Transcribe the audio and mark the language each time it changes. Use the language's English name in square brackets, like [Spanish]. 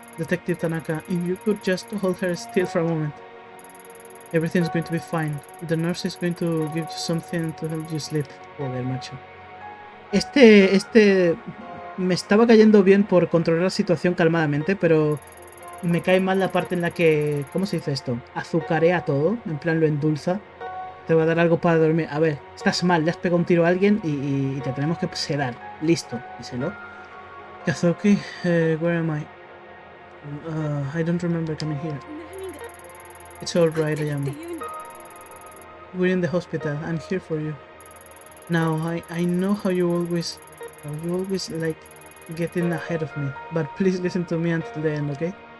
[English] Detective Tanaka, if you could just hold her still for a moment. Everything's going to be fine. The nurse is going to give you something to help you sleep. [Spanish] Joder, macho. Este me estaba cayendo bien por controlar la situación calmadamente, pero me cae mal la parte en la que, ¿cómo se dice esto? Azucarea todo, en plan lo endulza. Te voy a dar algo para dormir. A ver, estás mal, le has pegado un tiro a alguien y te tenemos que sedar. Listo, díselo. [English] Kazuki, where am I? I don't remember coming here. It's alright, I am. We're in the hospital. I'm here for you. Now, I know how you always like getting ahead of me, but please listen to me until the end, okay?